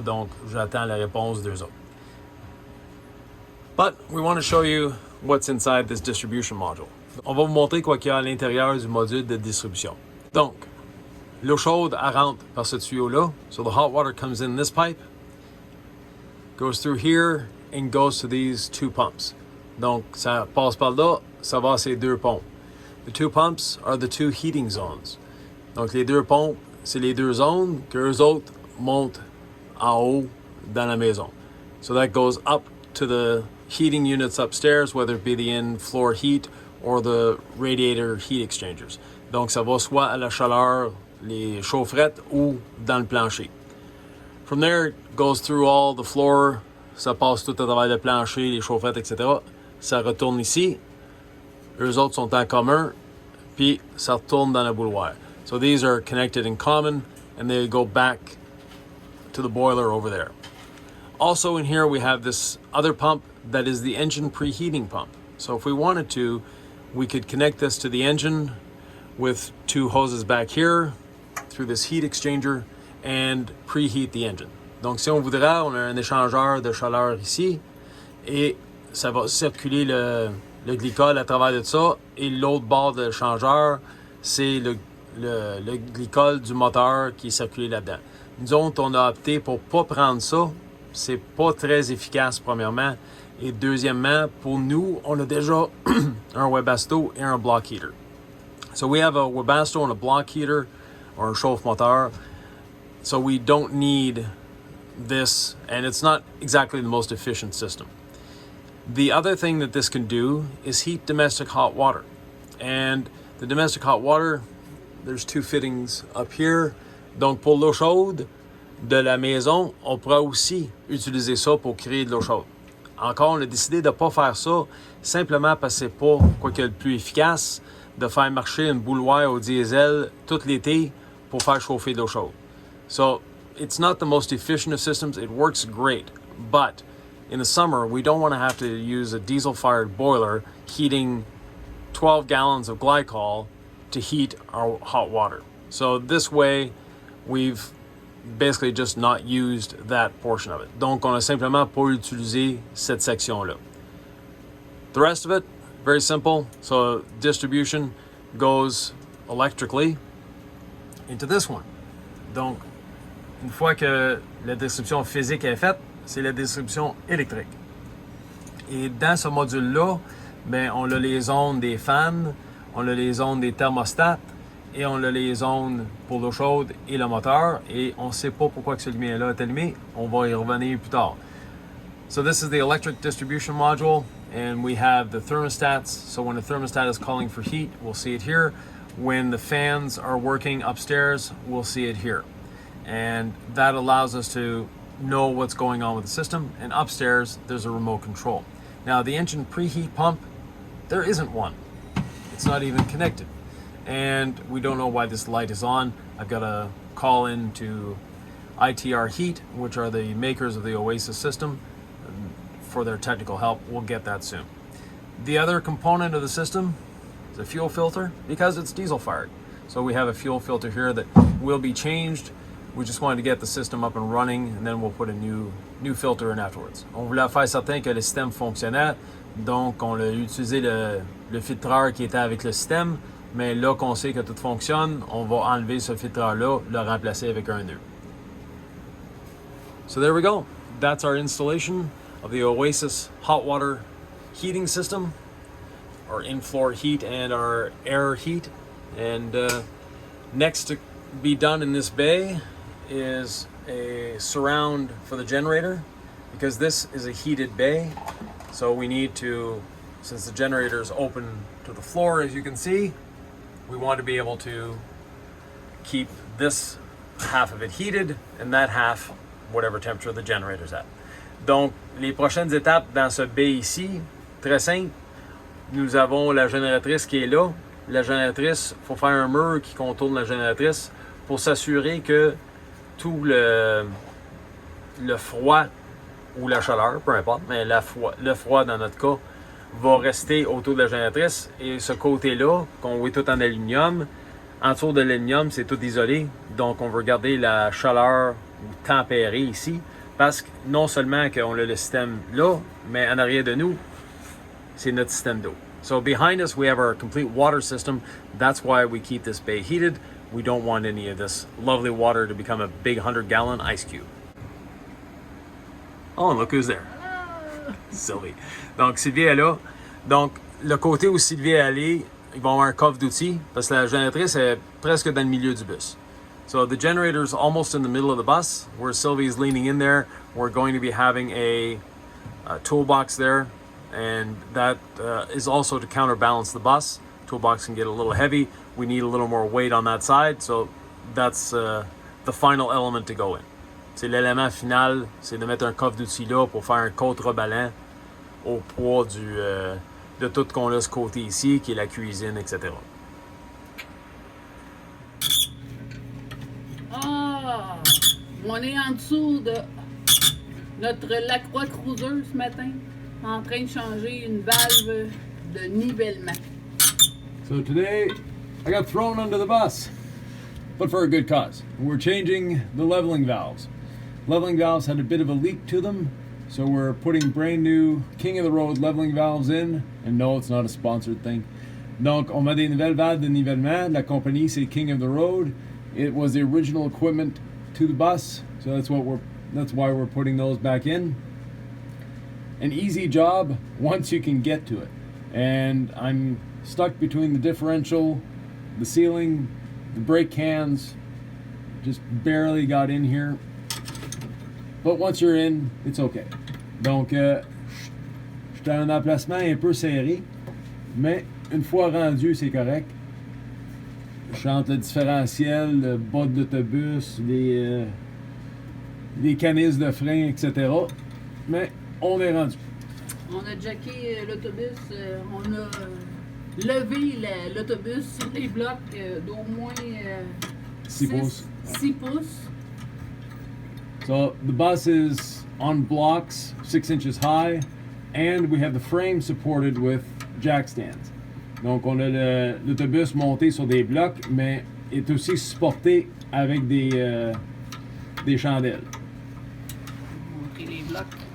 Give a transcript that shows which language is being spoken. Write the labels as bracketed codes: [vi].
[fr] Donc, j'attends la réponse d'eux autres. [en] But we want to show you what's inside this distribution module. [fr] On va vous montrer quoi qu'il y a à l'intérieur du module de distribution. Donc, l'eau chaude, elle rentre par ce tuyau-là. [en] So the hot water comes in this pipe, goes through here, and goes to these 2 pumps. [fr] Donc, ça passe par là, ça va à ces 2 pompes. [en] The 2 pumps are the 2 heating zones. [fr] Donc, les 2 pompes, c'est les 2 zones que eux autres montent en haut dans la maison. [en] So that goes up to the heating units upstairs, whether it be the in-floor heat or the radiator heat exchangers. [fr] Donc, ça va soit à la chaleur, les chaufferettes, ou dans le plancher. [en] From there, it goes through all the floor. [fr] Ça passe tout à travers le plancher, les chaufferettes, etc. Ça retourne ici. Eux autres sont en commun, puis ça retourne dans la bouilloire. [en] So these are connected in common, and they go back to the boiler over there. Also in here we have this other pump that is the engine preheating pump. So if we wanted to, we could connect this to the engine with 2 hoses back here through this heat exchanger and preheat the engine. [fr] Donc si on voudrait, on a un échangeur de chaleur ici, et ça va circuler le glycol à travers de ça, et l'autre bord de l'échangeur, c'est le glycol du moteur qui est circulé là-dedans. Nous autres, on a opté pour pas prendre ça. C'est pas très efficace, premièrement. Et deuxièmement, pour nous, on a déjà un Webasto et un block heater. [en] So we have a Webasto and a block heater, or un chauffe-moteur. So we don't need this, and it's not exactly the most efficient system. The other thing that this can do is heat domestic hot water. And the domestic hot water, there's 2 fittings up here. [fr] Donc pour l'eau chaude de la maison, on pourra aussi utiliser ça pour créer de l'eau chaude. Encore, on a décidé de ne pas faire ça simplement parce que c'est pas quoi que le plus efficace de faire marcher une bouilloire au diesel tout l'été pour faire chauffer de l'eau chaude. [en] So it's not the most efficient of systems. It works great, but in the summer, we don't want to have to use a diesel-fired boiler heating 12 gallons of glycol to heat our hot water. So this way, we've basically just not used that portion of it. [fr] Donc, on a simplement pas utilisé cette section-là. [en] The rest of it, very simple. So distribution goes electrically into this one. [fr] Donc, une fois que la distribution physique est faite, c'est la distribution électrique. Et dans ce module-là, ben, on a les zones des fans, on a les zones des thermostats et on a les zones pour l'eau chaude et le moteur. Et on ne sait pas pourquoi que ce lumière-là est allumé. On va y revenir plus tard. [en] So this is the electric distribution module, and we have the thermostats. So when the thermostat is calling for heat, we'll see it here. When the fans are working upstairs, we'll see it here. And that allows us to know what's going on with the system. And upstairs, there's a remote control. Now, the engine preheat pump, there isn't one. It's not even connected. And we don't know why this light is on. I've got to call in to ITR Heat, which are the makers of the Oasis system, for their technical help. We'll get that soon. The other component of the system is a fuel filter, because it's diesel fired. So we have a fuel filter here that will be changed. We just wanted to get the system up and running, and then we'll put a new filter in afterwards. [fr] On voulait faire certain que le système fonctionnait, donc on a utilisé le filtreur qui était avec le système, mais là qu'on sait que tout fonctionne, on va enlever ce filtreur-là, le remplacer avec un nœud. [en] So there we go. That's our installation of the Oasis hot water heating system, our in-floor heat and our air heat. And next to be done in this bay is a surround for the generator, because this is a heated bay. So we need to, since the generator is open to the floor, as you can see, we want to be able to keep this half of it heated and that half whatever temperature the generator's at. [fr] Donc, les prochaines étapes dans ce bay ici, très simple. Nous avons la génératrice qui est là. La génératrice, il faut faire un mur qui contourne la génératrice pour s'assurer que tout le froid ou la chaleur, peu importe, mais le froid dans notre cas, va rester autour de la génératrice. Et ce côté-là, qu'on voit tout en aluminium, en dessous de l'aluminium, c'est tout isolé. Donc, on veut garder la chaleur tempérée ici, parce que non seulement qu'on a le système là, mais en arrière de nous, c'est notre système d'eau. [en] So behind us, we have our complete water system. That's why we keep this bay heated. We don't want any of this lovely water to become a big 100-gallon ice cube. Oh, look who's there. Sylvie. [fr] Donc, Sylvie est là. Donc, le côté où Sylvie est allée, ils vont avoir un coffre d'outils, parce que la génératrice est presque dans le milieu du bus. [en] So the generator is almost in the middle of the bus, where Sylvie is leaning in there. We're going to be having a toolbox there, and that is also to counterbalance the bus. Toolbox can get a little heavy. We need a little more weight on that side, so that's the final element to go in. [fr] C'est l'élément final, c'est de mettre un coffre d'outils là pour faire un contreballant au poids de tout qu'on a ce côté ici, qui est la cuisine, etc. Ah! On est en dessous de notre Lacroix Cruiser ce matin, en train de changer une valve de nivellement. [en] So today, I got thrown under the bus, but for a good cause. We're changing the leveling valves. Leveling valves had a bit of a leak to them, so we're putting brand new King of the Road leveling valves in. And no, it's not a sponsored thing. [fr] Donc, on met des nouvelles valves de nivellement. La compagnie, c'est King of the Road. [en] It was the original equipment to the bus, so that's why we're putting those back in. An easy job once you can get to it. And I'm stuck between the differential, the ceiling, the brake cans. Just barely got in here. But once you're in, it's okay. [fr] Donc, j'étais à un emplacement un peu serré, mais une fois rendu, c'est correct. Je chante le différentiel, le bas de l'autobus, les canisses de frein, etc. Mais on est rendu. On a jacké l'autobus, on a levé l'autobus sur les blocs d'au moins 6 pouces. 6 pouces. [en] So the bus is on blocks 6 inches high, and we have the frame supported with jack stands. [fr] Donc on a l'autobus monté sur des blocs, mais est aussi supporté avec des chandelles. Montrer les blocs.